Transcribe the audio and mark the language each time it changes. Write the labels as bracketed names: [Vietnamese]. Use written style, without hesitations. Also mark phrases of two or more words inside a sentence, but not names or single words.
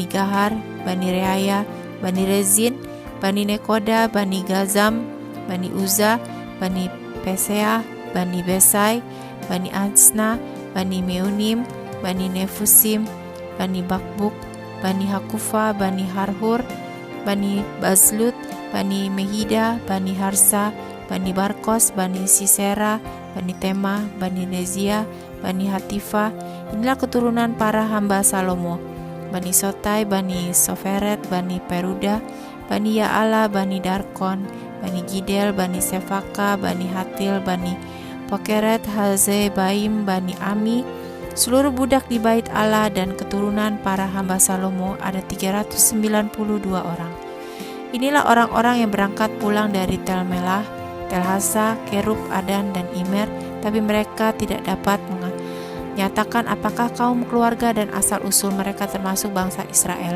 [Indonesian] Gahar, Bani Reaya, Bani Rezin, Bani Nekoda, Bani Gazam, Bani Uza, Bani Pesea, Bani Besai, Bani Asna, Bani Meunim, Bani Nefusim, Bani Bakbuk, Bani Hakufa, Bani Harhur, Bani Bazlut, Bani Mehida, Bani Harsa, Bani Barkos, Bani Sisera, Bani Tema, Bani Nezia, Bani Hatifa. Inilah keturunan para hamba Salomo. Bani Sotai, Bani Soferet, Bani Peruda, Bani Ya'ala, Bani Darkon, Bani Gidel, Bani Sefaka, Bani Hatil, Bani Pokeret, Hazebaim, Bani Ami. Seluruh budak di bait Allah dan keturunan para hamba Salomo ada 392 orang. Inilah orang-orang yang berangkat pulang dari Tel Melah, Telhasa, Kerub, Adan, dan Imer, tapi mereka tidak dapat menyatakan apakah kaum keluarga dan asal-usul mereka termasuk bangsa Israel.